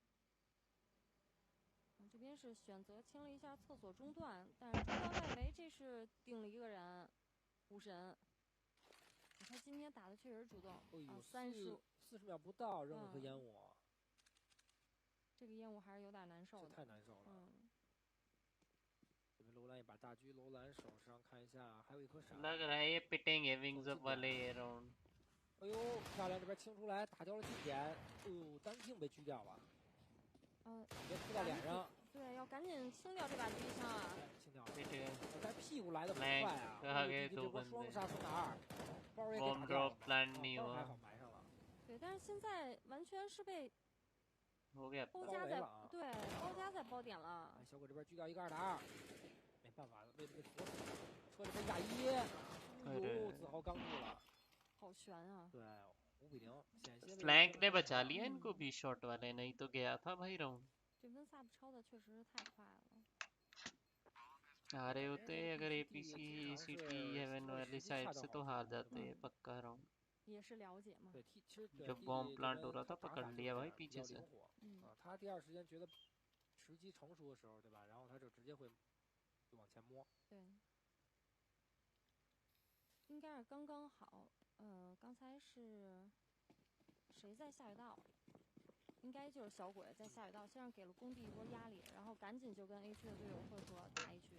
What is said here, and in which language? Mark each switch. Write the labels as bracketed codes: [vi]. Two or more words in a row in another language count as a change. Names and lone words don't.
[zh] 这边是选择清了一下厕所中段，但是中段外围这是顶了一个人，虎神。他今天打的确实主动啊，40秒不到扔了颗烟雾。这个烟雾还是有点难受的，这太难受了。这边楼兰一把大狙，楼兰手上看一下，还有一颗闪。 [hi] लग रहा है ये पिटेंगे विंग्स अप वाले ये राउंड。 [zh] 哎呦，漂亮，这边清出来，打掉了近点。哎呦，单听被狙掉了。别扑到脸上。对，要赶紧清掉这把狙击枪啊！清掉了。但屁股来的很快啊！这波双杀分2，包也给打掉了。包还好埋上了。对，但是现在完全是被包夹在包点了。小鬼这边狙掉一个2打2，没办法，为了被锁死。车这边亚一，哎呦，自豪刚住了。好悬啊！对，5比0，险些。 [hi] फ्लैंक ने बचा लिया इनको भी शॉट वाले, नहीं तो गया था भाई राउंड। [zh] 这温萨布超的确实太快了。 [hi] आ रहे होते अगर APC ACT हेवन वाली साइड से तो हार जाते पक्का राउंड। [zh] 也是了解嘛。对，其实 [hi] जब [en] bomb plant [hi] हो रहा था पकड़ लिया भाई पीछे से। [zh] 他第二时间觉得时机成熟的时候，对吧？然后他就直接会往前摸。对。应该是刚刚好。刚才是谁在下水道？应该就是小鬼在下水道，先是给了工地一波压力，然后赶紧就跟 A 区的队友会合打一局。